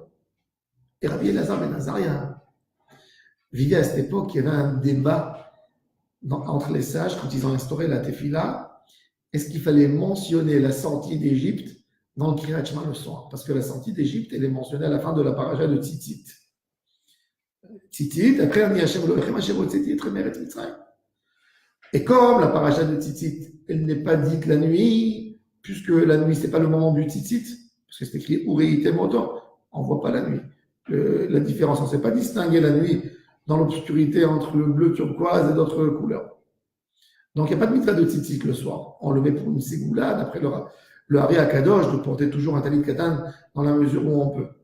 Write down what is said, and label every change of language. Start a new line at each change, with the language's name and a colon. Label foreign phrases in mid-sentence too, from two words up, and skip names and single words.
French: Et Rabbi Elazar ben Azaria vivait à cette époque, il y avait un débat entre les sages quand ils ont instauré la tefila. Est-ce qu'il fallait mentionner la sortie d'Égypte dans le Kriyat Shema le soir? Parce que la sortie d'Égypte, elle est mentionnée à la fin de la paracha de Tzitzit. Tzitzit, après on dit
Hebrew: ה' אלוקיכם אשר הוצאתי אתכם מארץ מצרים.
French: Et comme la paracha de Tzitzit, elle n'est pas dite la nuit, puisque la nuit, c'est pas le moment du Tzitzit, parce que c'est écrit
Hebrew: וראיתם אותו,
French: on ne voit pas la nuit. La différence, on ne sait pas distinguer la nuit dans l'obscurité entre le bleu turquoise et d'autres couleurs. Donc, il n'y a pas de mitzvah de tzitzit le soir. On le met pour une ségoula, d'après le Hari Akadosh, de porter toujours un
Hebrew: טלית קטן
French: dans la mesure où on peut.